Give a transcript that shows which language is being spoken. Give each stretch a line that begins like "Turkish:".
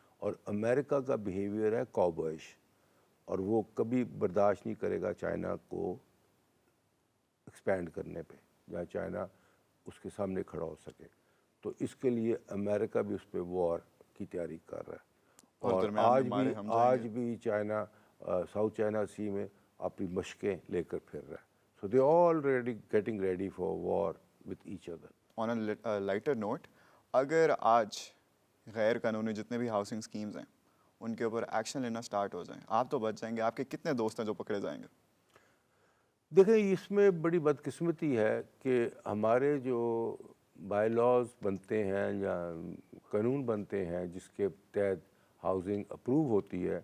Urdu: اور امریکہ کا بیہیویئر ہے کاؤبوئش، اور وہ کبھی برداشت نہیں کرے گا چائنا کو ایکسپینڈ کرنے پہ، جہاں چائنا اس کے سامنے کھڑا ہو سکے. تو اس کے لیے امریکہ بھی اس پہ وار کی تیاری کر رہا ہے. اور درمیان میں مارے ہم جائیں آج گے. بھی چائنا ساؤتھ چائنا سی میں اپنی مشقیں لے کر پھر رہا ہے.
English: So they already getting ready for war with each other. On a lighter note,
Urdu: اگر آج غیر قانونی جتنے بھی ہاؤسنگ اسکیمز ہیں ان کے اوپر ایکشن لینا سٹارٹ ہو جائیں، آپ تو بچ جائیں گے، آپ کے کتنے دوست ہیں جو پکڑے جائیں گے؟ دیکھیں، اس میں بڑی بدقسمتی ہے کہ ہمارے جو بائی لاز بنتے ہیں یا قانون بنتے ہیں جس کے تحت ہاؤسنگ اپروو ہوتی ہے،